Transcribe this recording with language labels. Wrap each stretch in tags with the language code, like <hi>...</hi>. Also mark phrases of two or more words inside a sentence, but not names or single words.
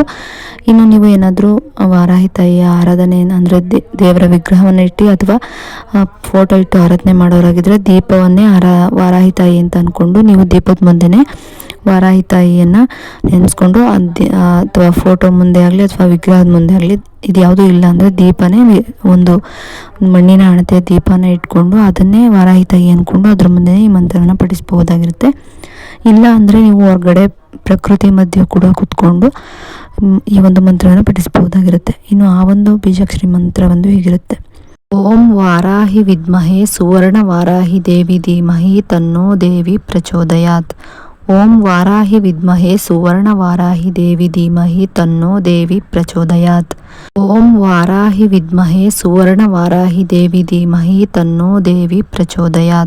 <kn>ಇನ್ನು ನೀವು ಏನಾದರೂ ವಾರಾಹಿ ತಾಯಿಯ ಆರಾಧನೆ ಅಂದರೆ ದೇವರ ವಿಗ್ರಹವನ್ನು ಇಟ್ಟು ಅಥವಾ ಫೋಟೋ ಇಟ್ಟು ಆರಾಧನೆ ಮಾಡೋರಾಗಿದ್ದರೆ ದೀಪವನ್ನೇ ವಾರಾಹಿ ತಾಯಿ ಅಂತ ಅಂದ್ಕೊಂಡು ನೀವು ದೀಪದ ಮುಂದೆನೇ ವಾರಾಹಿ ತಾಯಿಯನ್ನು ನೆನೆಸ್ಕೊಂಡು ಅಥವಾ ಫೋಟೋ ಮುಂದೆ ಆಗಲಿ ಅಥವಾ ವಿಗ್ರಹದ ಮುಂದೆ ಆಗಲಿ ಇದು ಯಾವುದೂ ಇಲ್ಲ ಅಂದರೆ ದೀಪನೇ ಒಂದು ಮಣ್ಣಿನ ಹಣತೆಯ ದೀಪನ ಇಟ್ಕೊಂಡು ಅದನ್ನೇ ವಾರಾಹಿ ತಾಯಿ ಅಂದ್ಕೊಂಡು ಅದ್ರ ಮುಂದೆ ಈ ಮಂತ್ರವನ್ನು ಪಠಿಸ್ಬೋದಾಗಿರುತ್ತೆ. ಇಲ್ಲ ಅಂದರೆ ನೀವು ಹೊರಗಡೆ ಪ್ರಕೃತಿ ಮಧ್ಯೆ ಕೂಡ ಕೂತ್ಕೊಂಡು ಈ ಒಂದು ಮಂತ್ರವನ್ನು ಪಠಿಸ್ಬೋದಾಗಿರುತ್ತೆ. ಇನ್ನು ಆ ಒಂದು ಬೀಜಾಕ್ಷರಿ ಮಂತ್ರ ಒಂದು ಹೀಗಿರುತ್ತೆ:</kn> <sa>ಓಂ ವಾರಾಹಿ ವಿದ್ಮಹೇ ಸುವರ್ಣ ವಾರಾಹಿ ದೇವಿ ಧೀಮಹಿ ತನ್ನೋ ದೇವಿ ಪ್ರಚೋದಯಾತ್. ಓಂ ವಾರಾಹಿ ವಿದ್ಮಹೇ ಸುವರ್ಣ ವಾರಾಹಿ ದೇವಿ ಧೀಮಹಿ ತನ್ನೋ ದೇವಿ ಪ್ರಚೋದಯಾತ್. ಓಂ ವಾರಾಹಿ ವಿದ್ಮಹೇ ಸುವರ್ಣ ವಾರಾಹಿ ದೇವಿ ಧೀಮಹಿ ತನ್ನೋ ದೇವಿ ಪ್ರಚೋದಯಾತ್.</sa>